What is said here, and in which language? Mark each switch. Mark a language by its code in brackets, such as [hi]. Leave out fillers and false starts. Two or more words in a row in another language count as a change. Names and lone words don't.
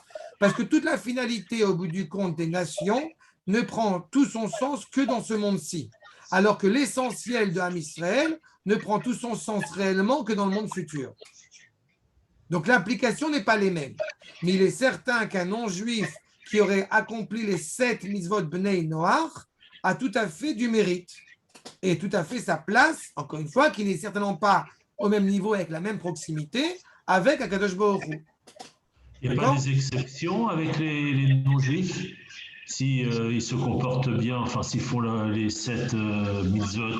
[fr] Parce que toute la finalité, au bout du compte, des nations ne prend tout son sens que dans ce monde-ci. Alors que l'essentiel de [he] עם ישראל [fr] ne prend tout son sens réellement que dans le monde futur. Donc l'implication n'est pas les mêmes. Mais il est certain qu'un non-juif qui aurait accompli les 7 [he] מצוות בני נח [fr] a tout à fait du mérite. Et tout à fait sa place, encore une fois, qui n'est certainement pas au même niveau avec la même proximité avec [he] הקדוש ברוך הוא. [fr] Il n'y a pas des exceptions avec les non-juifs si ils se comportent bien, enfin s'ils font les 7 mitzvot.